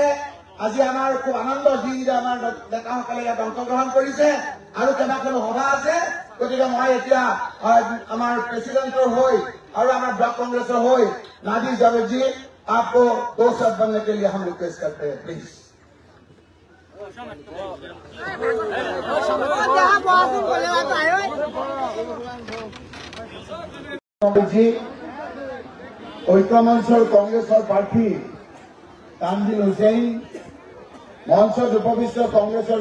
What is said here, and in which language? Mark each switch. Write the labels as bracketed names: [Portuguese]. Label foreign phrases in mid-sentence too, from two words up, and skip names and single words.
[Assamese] আজি আমাৰ খুব আনন্দ যি যে আমাৰ নেতাসকলে ইয়াত অংশগ্ৰহণ কৰিছে আৰু কেইবাখনো সভা আছে। গতিকে মই এতিয়া আমাৰ প্ৰেচিডেণ্টৰ হৈ আৰু আমাৰ ব্লক কংগ্ৰেছৰ হৈ নাদিৰ জাভেদজী [Hindi] आपको 2 शब्द बनने के लिए हम रिक्वेस्ट करते हैं, प्लीज। [Assamese] ঐক্যমঞ্চৰ কংগ্ৰেছৰ প্ৰাৰ্থী টাংগিল হুছেইন, মঞ্চত উপবিষ্ট কংগ্ৰেছৰ